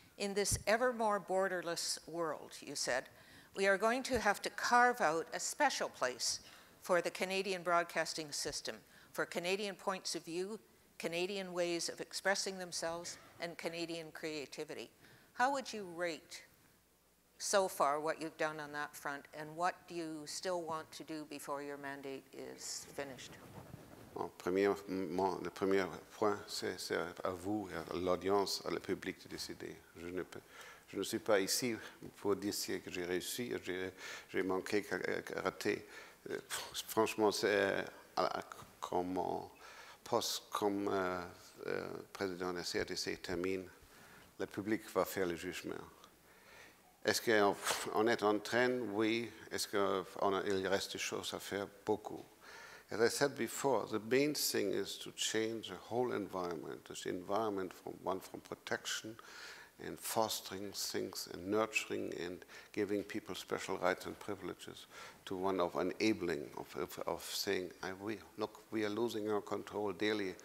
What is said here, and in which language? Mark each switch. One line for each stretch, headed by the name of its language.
English: In this ever more borderless world, you said, we are going to have to carve out a special place for the Canadian broadcasting system, for Canadian points of view, Canadian ways of expressing themselves, and Canadian creativity. How would you rate so far what you've done on that front, and what do you still want to do before your mandate is finished?
French: Le premier point, c'est à vous, à l'audience, à le public de décider. Je ne suis pas ici pour dire que j'ai réussi, j'ai manqué, raté. Franchement, c'est comme mon poste comme président de la CRTC termine, le public va faire le jugement. Est-ce qu'on est en train? Oui. Est-ce qu'il reste des choses à faire? Beaucoup.
English: As I said before, the main thing is to change the whole environment, this environment from protection and fostering things and nurturing and giving people special rights and privileges to one of enabling, of saying, look, we are losing our control daily.